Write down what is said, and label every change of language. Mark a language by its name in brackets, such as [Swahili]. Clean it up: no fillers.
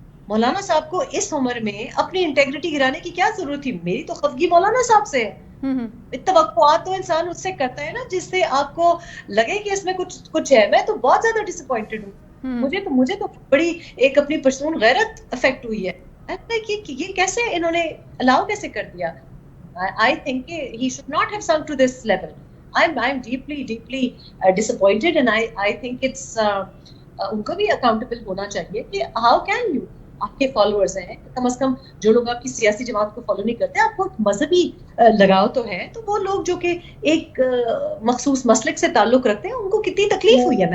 [Urdu] مولانا صاحب کو اس عمر میں اپنی انٹیگریٹی گرانے کی کیا ضرورت تھی؟ میری تو خفگی مولانا صاحب سے ہے. توقعات تو انسان اس سے کرتا ہے نا جس سے آپ کو لگے کہ اس میں کچھ ہے. میں تو بہت زیادہ ڈس اپوائنٹڈ ہوں. مجھے تو بڑی ایک اپنی پرسنل غیرت افیکٹ ہوئی ہے کہ یہ کیسے انہوں نے الاؤ کیسے کر دیا. [English] I think he should not have sunk to this level. I'm deeply disappointed, and I think it's [Urdu] ان کو بھی اکاؤنٹیبل ہونا چاہیے کہ [English] how can you, [Urdu] آپ کے فالوورز ہیں کم از کم جو لوگ آپ کی سیاسی جماعت کو فالو نہیں کرتے, آپ کو مذہبی لگاؤ تو ہے, تو وہ لوگ جو کہ ایک مخصوص مسلک سے تعلق رکھتے ہیں ان کو کتنی تکلیف ہوئی ہے.